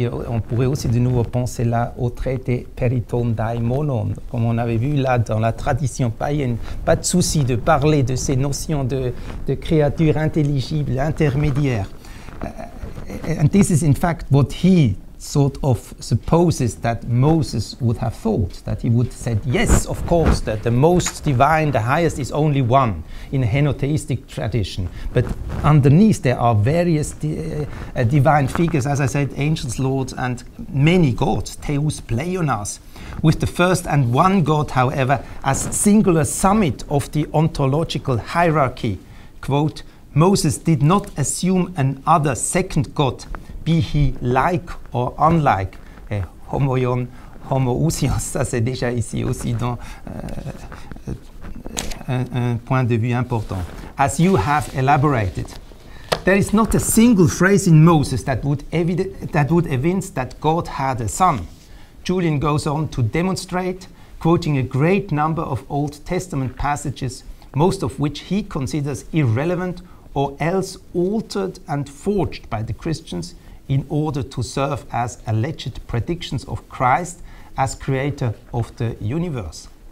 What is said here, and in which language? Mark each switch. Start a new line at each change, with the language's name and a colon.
French: On pourrait aussi de nouveau penser là au traité periton daimonon, comme on avait vu là dans la tradition païenne. Pas de souci de parler de ces notions de créatures intelligibles, intermédiaires.
English: And this is in fact what he sort of supposes that Moses would have thought, that he would have said, yes, of course, that the most divine, the highest is only one in a henotheistic tradition. But underneath there are various divine figures, as I said, angels, lords, and many gods, theus pleionas, with the first and one God, however, as singular summit of the ontological hierarchy. Quote, Moses did not assume another second God, be he like or unlike.
French: Homoion, homoousios, ça c'est déjà ici aussi dans un point de vue important.
English: As you have elaborated, there is not a single phrase in Moses that would evince that God had a son. Julien goes on to demonstrate, quoting a great number of Old Testament passages, most of which he considers irrelevant or else altered and forged by the Christians in order to serve as alleged predictions of Christ as creator of the universe.